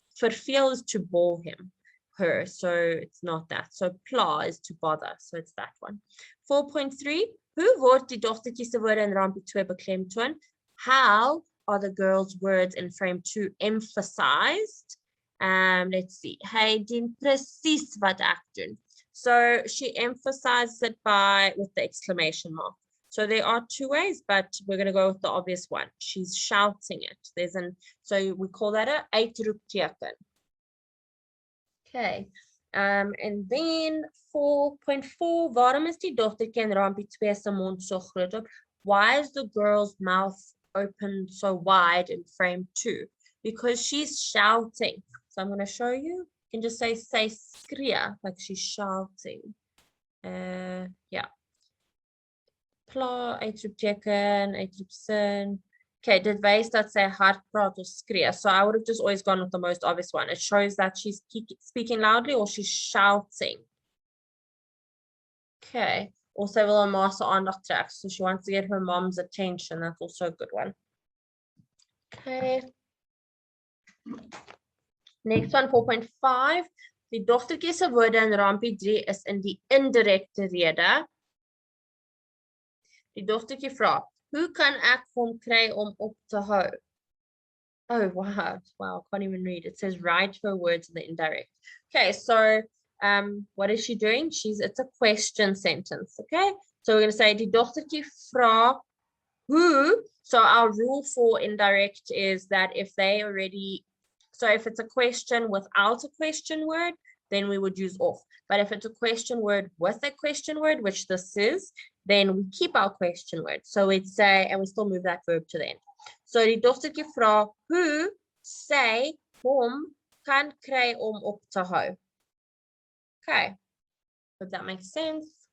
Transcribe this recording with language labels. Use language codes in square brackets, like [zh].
[en] Verveel is to bore him, her. So it's not that. So pla is to bother. So it's that one. 4.3. [af] Hoe word die dogtertjie se woorde in rampie 2 beklemtoon? [en] How are the girls' words in frame 2 emphasized? Let's see. [af] Hy doen presies wat ek doen. [en] So she emphasizes it with the exclamation mark. So there are 2 ways, but we're going to go with the obvious one. She's shouting it. So we call that a uitroepteken. Okay. And then [af] 4.4, waarom is die dogtertjie in rampie 2 se mond so groot op? [en] Why is the girl's mouth open so wide in frame 2? Because she's shouting. So I'm going to show you. You can just say skree, like she's shouting. Yeah. [af] Klaar, uitroepteken, uitroepsin. Okay, dit wys dat sy hard praat of skree. [en] So I would have just always gone with the most obvious one. It shows that she's speaking loudly or she's shouting. Okay, [af] also wil haar ma se aandag trek. [en] So she wants to get her mom's attention. That's also a good one. Okay. [af] Next one, 4.5. Die dogtertjie se woorde in rampie 3 is in die indirekte rede. Die dogtertjie vra, hoe kan ek hom kry om op te hou? [en] Oh, wow. Wow, I can't even read. It says write her words in the indirect. Okay, so what is she doing? It's a question sentence, okay? So we're going to say, [af] die dogtertjie vra, [en] who? So our rule for indirect is that if they already, so if it's a question without a question word, then we would use off. But if it's a question word with a question word, which this is, then we keep our question word. So we'd say, and we still move that verb to the end. [af] So die dogtertjie vra, hoe sy hom kan kry om op te hou. [en] Okay, hope that makes sense.